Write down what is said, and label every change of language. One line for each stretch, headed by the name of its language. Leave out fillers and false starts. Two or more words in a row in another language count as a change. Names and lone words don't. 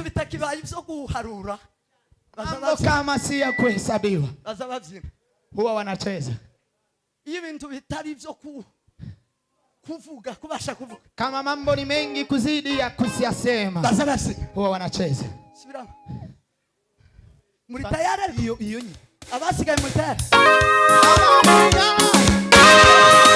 Rundi: kibaye ivyo kuharura
Swahili: Mambo kama si ya kuhesabiwa
Rundi: bazabavyina
Swahili: huwa wanacheza.
Rundi: iyo ibintu bitari ivyo kuvuga kubasha kuvuga
Swahili: Kama mambo ni mengi kuzidi ya kusiyasema
Rundi: bazabavyina
Swahili: huwa wanacheza.
Rundi: subiramo muri tayari iyo abasigaye muri tayari